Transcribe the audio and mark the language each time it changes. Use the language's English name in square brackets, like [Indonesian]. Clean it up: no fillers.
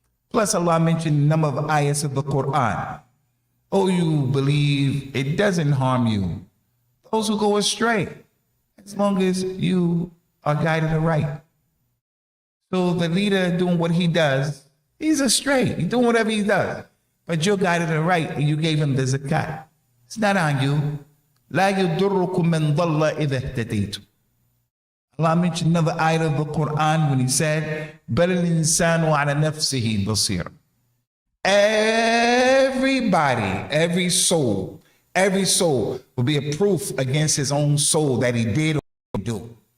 [English] Plus Allah mentioned a number of ayahs of the Quran. Oh, you believe, it doesn't harm you. Those who go astray, as long as you are guided aright. So the leader doing what he does, he's astray. He's doing whatever he does. But you're guided aright and you gave him the zakat. It's not on you. [Arabic] لا يضركم من ضل إذا اهتديتم. [English] Allah mentioned another ayah of the Quran when he said, [Arabic] بل الإنسان على نفسه بصير. [English] Everybody, every soul will be a proof against his own soul that he did or didn't do.